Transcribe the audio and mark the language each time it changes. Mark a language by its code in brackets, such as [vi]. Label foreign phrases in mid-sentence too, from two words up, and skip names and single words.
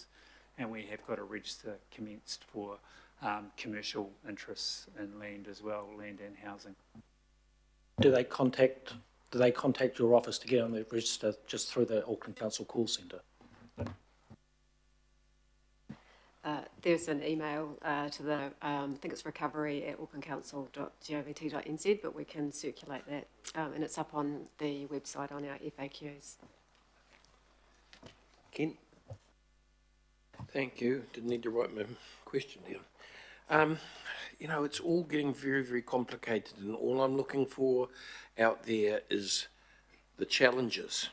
[en] And we have got a register commenced for commercial interests in land as well, land and housing. Do they contact your office to get on the register just through the Auckland Council call centre? There's an email to the, I think it's recovery@aucklandcouncil.govt.nz, but we can circulate that, and it's up on the website on our FAQs. Ken? Thank you. Didn't need to write my question down. It's all getting very, very complicated, and all I'm looking for out there is the challenges.